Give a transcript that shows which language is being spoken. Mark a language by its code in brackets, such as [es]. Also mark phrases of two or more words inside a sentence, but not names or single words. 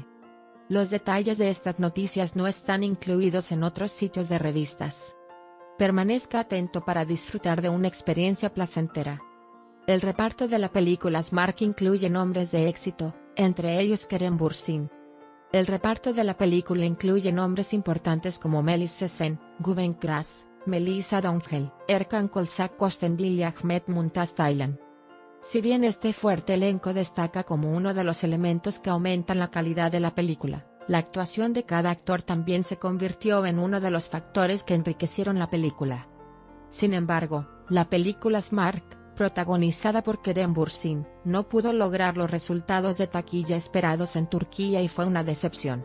[es] Los detalles de estas noticias no están incluidos en otros sitios de revistas. Permanezca atento para disfrutar de una experiencia placentera. El reparto de la película Smart incluye nombres de éxito, entre ellos Kerem Bürsin. El reparto de la película incluye nombres importantes como Melis Sesen, Güven Kras, Melissa Dongel, Erkan Kolsak Kostendil y Ahmet Mumtaz Taylan. Si bien este fuerte elenco destaca como uno de los elementos que aumentan la calidad de la película, la actuación de cada actor también se convirtió en uno de los factores que enriquecieron la película. Sin embargo, la película Smart, protagonizada por Kerem Bürsin, no pudo lograr los resultados de taquilla esperados en Turquía y fue una decepción.